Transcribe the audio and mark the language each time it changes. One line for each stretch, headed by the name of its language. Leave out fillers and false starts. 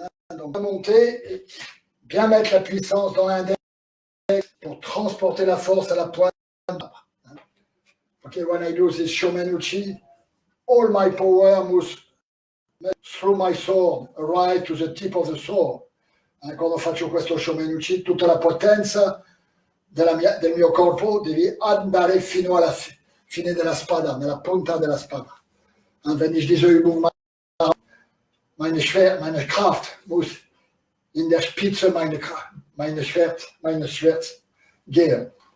French: Donc, on va monter et bien mettre la puissance dans l'index pour transporter la force à la pointe.
English: Okay, when I do this shomenuchi, all my power moves through my sword, right to the tip of the sword.
Italian: Quando faccio questo shomenuchi, tutta la potenza del mio corpo deve andare fino alla fine della spada, nella punta della spada.
German: Wenn ich diese Übung mache, meine Kraft muss in der Spitze meines Schwerts gehen.